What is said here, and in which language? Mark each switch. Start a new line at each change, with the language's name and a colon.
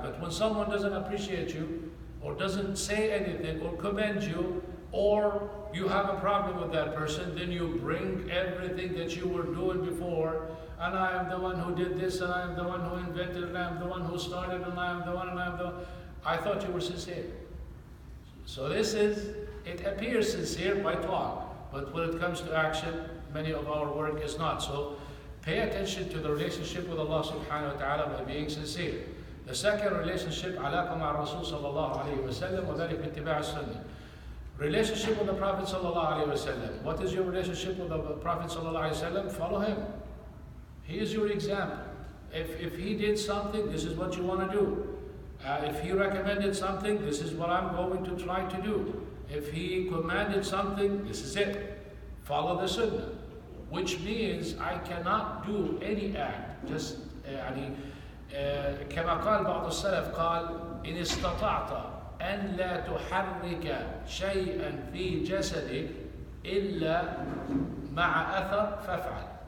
English: But when someone doesn't appreciate you, or doesn't say anything, or commend you, or you have a problem with that person, then you bring everything that you were doing before, and I am the one who did this, and I am the one who invented, and I am the one who started, and I am the one, and I am the one. I thought you were sincere. So it appears sincere by talk, but when it comes to action, many of our work is not. So pay attention to the relationship with Allah subhanahu wa ta'ala by being sincere. The second relationship,
Arabic: علاقة مع الرسول صلى الله عليه وسلم وذلك باتباع السنة.
English: Relationship with the Prophet sallallahu alaihi wasallam. What is your relationship with the Prophet sallallahu alaihi wasallam? Follow him. He is your example. If he did something, this is what you want to do. If he recommended something, this is what I'm going to try to do. If he commanded something, this is it. Follow the sunnah. Which means I cannot do any act.
Arabic: Just يعني كما قال بعض السلف قال إن استطعت أن لا تحرك شيئا في جسدك إلا مع أثر فافعل.